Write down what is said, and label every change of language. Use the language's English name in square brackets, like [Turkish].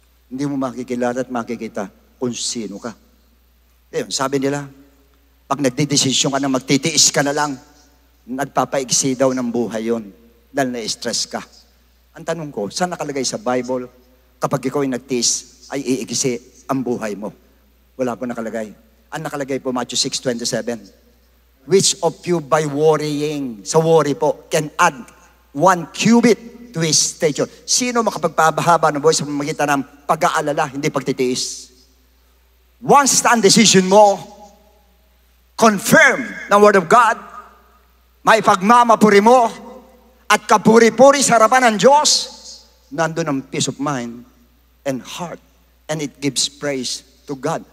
[Filipino] Hindi mo makikilala at makikita kung sino ka. Ayun, sabi nila, pag nagdidesisyon ka na magtitiis ka na lang, nagpapaiksi daw ng buhay yon dahil na-stress ka. Ang tanong ko, saan nakalagay sa Bible, kapag ikaw ay nagtiis, ay iigisi ang buhay mo? Wala po nakalagay. Ang nakalagay po, Matthew 6:27. [English] Which of you by worrying, [Filipino] sa worry po, [English] can add 1 cubit to his stature? [Filipino] Sino makapagpabahaba ng buhay sa pamamagitan ng pag-aalala, hindi pagtitiis? Once na ang decision mo, confirm ng Word of God, may pagmamapuri mo, at kapuri-puri sa harapan ng Diyos, nandun ang peace of mind and heart, [English] and it gives praise to God.